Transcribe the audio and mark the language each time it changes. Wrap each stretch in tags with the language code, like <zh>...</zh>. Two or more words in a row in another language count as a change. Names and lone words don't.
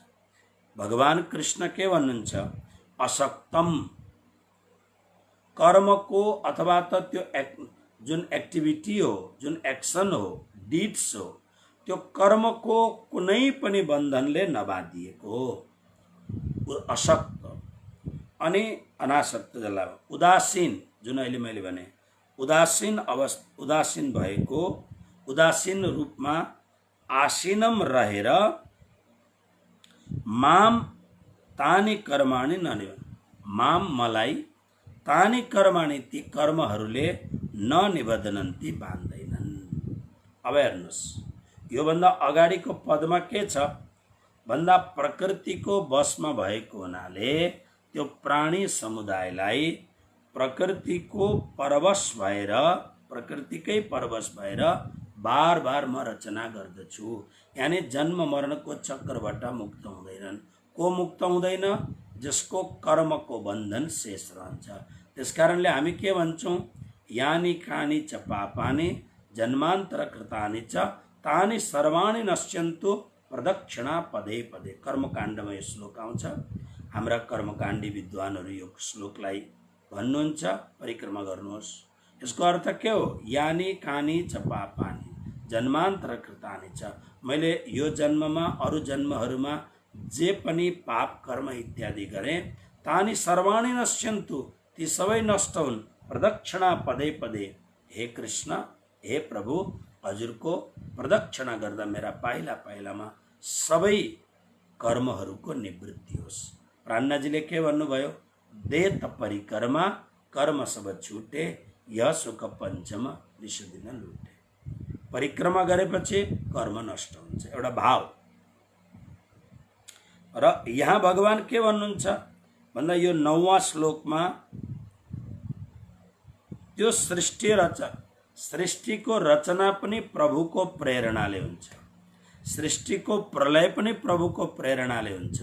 <ne>भगवान कृष्ण के भन्नुहुन्छ? असक्तम, कर्मको अथवा त त्यो जुन एक्टिभिटी हो, जुन एक्सन हो, डिड्स हो, त्यो कर्मको कुनै पनि बन्धनले नबाँधिएको हो, अशक्त। अनि अनासक्त जसलाई उदासीन, जुन अहिले मैले भने उदासीन भएको, उदासीन रूपमा आसीनम रहेर</ne> <sa>माम तानि कर्माणि ननिबन्,</sa> <ne>माम मलाई,</ne> <sa>तानि कर्माणि</sa> <ne>ती कर्महरूले ननिबध्नन्ति बाँध्दैनन्। अब हेर्नुहोस्, योभन्दा अगाडिको पदमा के छ भन्दा प्रकृतिको बसमा भएको हुनाले त्यो प्राणी समुदायलाई प्रकृतिको परवश भएर, प्रकृतिकै परवश भएर बार बार म रचना गर्दछु। यानी जन्म मरणको चक्रबाट मुक्त हुँदैनन्। को मुक्त हुँदैन? जसको कर्मको बन्धन शेष रहन्छ। त्यसकारणले हामी के भन्छौँ?</ne> <sa>यानी कानी च पापानि जन्मान्तर कृतानि च तानि सर्वाणि नश्यन्तु प्रदक्षिणा पदे पदे।</sa> <ne>कर्मकाण्डमा यो श्लोक आउँछ। हाम्रा कर्मकाण्डी विद्वानहरू यो श्लोकलाई भन्नुहुन्छ, परिक्रमा गर्नुहोस्। यसको अर्थ के हो?</ne> <sa>यानी कानी च पापानि जन्मान्तर कृतानि च,</sa> <ne>मैले यो जन्ममा अरू जन्महरूमा जे पनि पाप कर्म इत्यादि गरेँ,</ne> <sa>तानि सर्वाणि नश्यन्तु,</sa> <ne>ती सबै नष्ट हुन्,</ne> <sa>प्रदक्षिणा पदे पदे।</sa> <ne>हे कृष्ण, हे प्रभु, हजुरको प्रदक्षिणा गर्दा मेरा पाइला पाइलामा सबै कर्महरूको निवृत्ति होस्। प्राणनाजीले के भन्नुभयो?</ne> <hi>देत परिक्रमा कर्म सब छुटे, यह सुख पञ्चम निषदिन लुटे।</hi> <ne>परिक्रमा गरेपछि कर्म नष्ट हुन्छ, एउटा भाव। र यहाँ भगवान के भन्नुहुन्छ भन्दा यो 9वां श्लोकमा त्यो सृष्टिको रचना पनि प्रभुको प्रेरणाले हुन्छ, सृष्टिको प्रलय पनि प्रभुको प्रेरणाले हुन्छ।</ne>